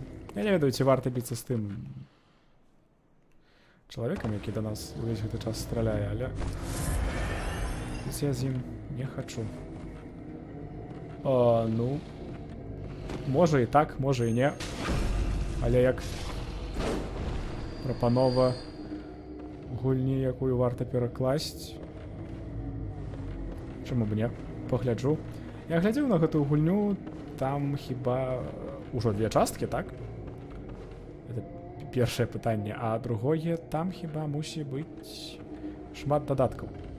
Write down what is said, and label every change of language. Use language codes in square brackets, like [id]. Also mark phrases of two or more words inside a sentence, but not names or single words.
[be] Я не ведаю, ці варто [uk] битися з тим чоловіком, який до нас увесь [be] гэты час страляє, але я з ім не хочу. Ну, може і так, може і не. Але як прапанова гульні, якую варта перакласць, чаму б не? Погляджу. Я глядзеў на гэтую гульню, там хіба ужо 2 часткі, так? Это першае пытанне, а другое, там хіба мусі быць шмат дадаткаў.